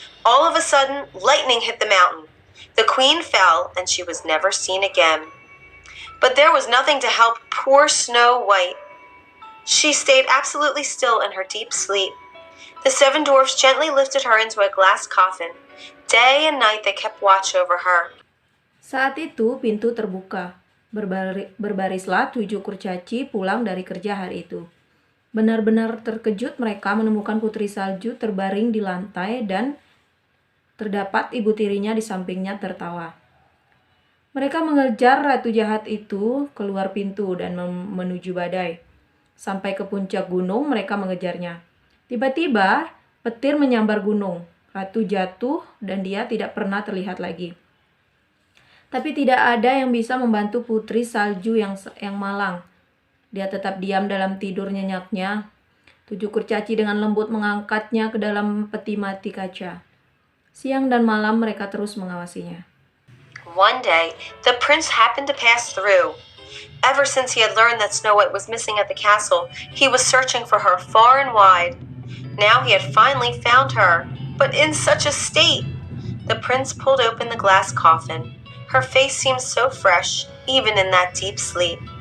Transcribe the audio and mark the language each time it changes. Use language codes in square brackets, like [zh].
[en] All of a sudden, lightning hit the mountain. The queen fell, and she was never seen again. But there was nothing to help poor Snow White. She stayed absolutely still in her deep sleep. The 7 dwarfs gently lifted her into a glass coffin. Day and night they kept watch over her. [id] Saat itu pintu terbuka. Berbarislah 7 kurcaci pulang dari kerja hari itu. Benar-benar terkejut mereka menemukan Putri Salju terbaring di lantai dan terdapat ibu tirinya di sampingnya tertawa. Mereka mengejar ratu jahat itu keluar pintu dan menuju badai. Sampai ke puncak gunung mereka mengejarnya. Tiba-tiba, petir menyambar gunung. Ratu jatuh dan dia tidak pernah terlihat lagi. Tapi tidak ada yang bisa membantu putri salju yang malang. Dia tetap diam dalam tidur nyenyaknya. 7 kurcaci dengan lembut mengangkatnya ke dalam peti mati kaca. Siang dan malam mereka terus mengawasinya. [en] One day, the prince happened to pass through. Ever since he had learned that Snow White was missing at the castle, he was searching for her far and wide. Now he had finally found her, but in such a state. The prince pulled open the glass coffin. Her face seemed so fresh, even in that deep sleep.